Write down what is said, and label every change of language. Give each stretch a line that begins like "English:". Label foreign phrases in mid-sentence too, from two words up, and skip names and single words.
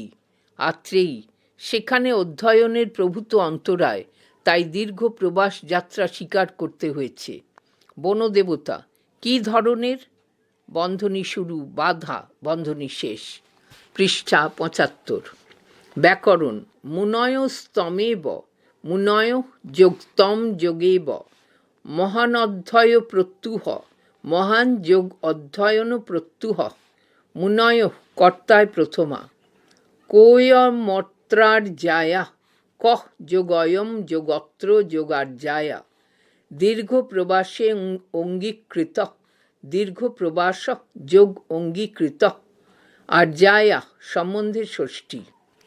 Bangla: আত্রেয়ী সেখানে অধ্যয়নের প্রভূত অন্তরায়, তাই দীর্ঘ প্রবাস যাত্রা স্বীকার করতে হয়েছে। বনদেবতা কি ধরনের? বন্ধনী শুরু, বাধা, বন্ধনী শেষ। পৃষ্ঠা ৭৫। ব্যাকরণ।
Sanskrit: মুনয়স্তমেব, মুনয় যোগ তম যোগেব, মহানধ্যয় প্রত্যুহ, মহান যোগ অধ্যয়ন প্রত্যুহ, মুনয় কর্তায় প্রথমা, কোয়মত্রার্যায়া, কহ যোগয়ম যোগত্র যোগার্যায়া,
Bangla: দীর্ঘ প্রবাসে অঙ্গীকৃত, দীর্ঘ প্রবাস যোগ অঙ্গীকৃত, আর্যায়া সম্বন্ধে ষষ্ঠী।